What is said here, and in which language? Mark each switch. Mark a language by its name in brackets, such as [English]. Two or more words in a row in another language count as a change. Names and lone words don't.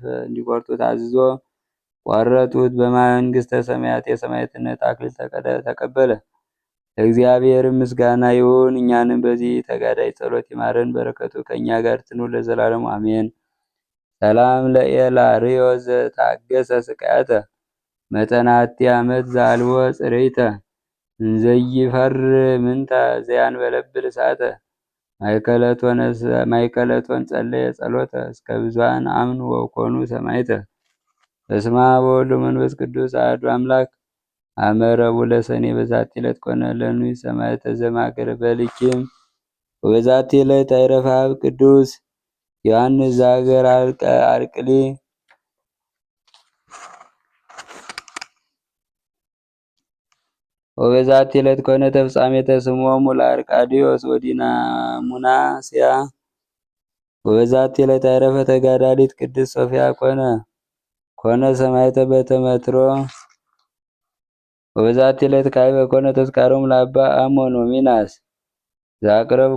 [Amharic] እንዲቆርጡት አዝዞ ቆረጡት። በመንግሥተ ሰማያት የሰማዕትነት አክሊል ተቀበለ። ለእግዚአብሔር ምስጋና ይሁን። እኛንም በዚህ ተጋዳይ ጸሎት ይማረን፣ በረከቱ ከእኛ ጋር ትኑር ለዘላለሙ አሜን። [Geez] ሰላም ለኤላርዮስ ዘታገሰ ስቃያተ መጠናቲ ዓመት ዛልዎ ጽሬተ እንዘይፈር ምንተ ዘያንበለብል እሳተ ማይከለቶን ጸለየ ጸሎተ እስከ ብዙኃን አምኑ ወኮኑ ሰማዕተ። በስመ አብ ወወልድ ወመንፈስ ቅዱስ አሐዱ አምላክ። አመ ረቡዕ ለሰኔ በዛቲ ዕለት ኮነ ለንዑስ ሰማዕተ ዘማእከለ በልኪም። ወበዛቲ ዕለት አይረፈ አብ ቅዱስ ዮሐንስ ዘሀገረ አርቅሊ። ወበዛቲ ዕለት ኮነ ተፍጻሜተ ስምዖሙ ለአርቃድዮስ ወዲናሙናስያ። ወበዛቲ ዕለት አይረፈ ተጋዳሊት ቅድስት ሶፊያ ኮነ ሰማዕተ በተመትሮ። ወበዛቲ ዕለት ካዕበ ኮነ ተዝካሮሙ ለአባ አሞን ወሚናስ። ዘአቅረብኩ